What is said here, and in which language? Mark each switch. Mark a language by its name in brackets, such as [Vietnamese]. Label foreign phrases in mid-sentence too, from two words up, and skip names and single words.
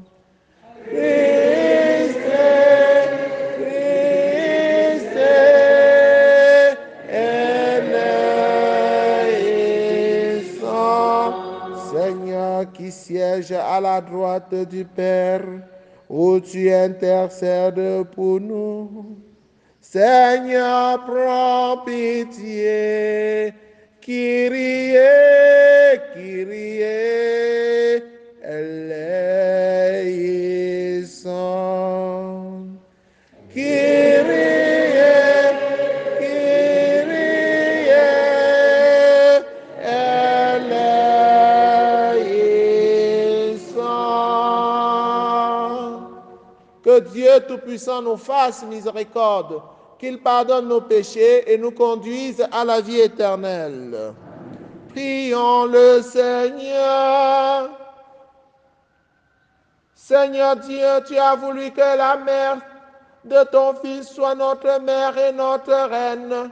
[Greek] Christ, Christ, eleison. [French] Seigneur qui siège à la droite du Père, où tu intercèdes pour nous. Seigneur, prends pitié. [Greek] Kyrie, Kyrie, eleison. Kyrie, Kyrie, eleison. [French] Que Dieu Tout-Puissant nous fasse miséricorde, qu'il pardonne nos péchés et nous conduise à la vie éternelle. Prions le Seigneur. Seigneur Dieu, tu as voulu que la mère de ton Fils soit notre mère et notre reine.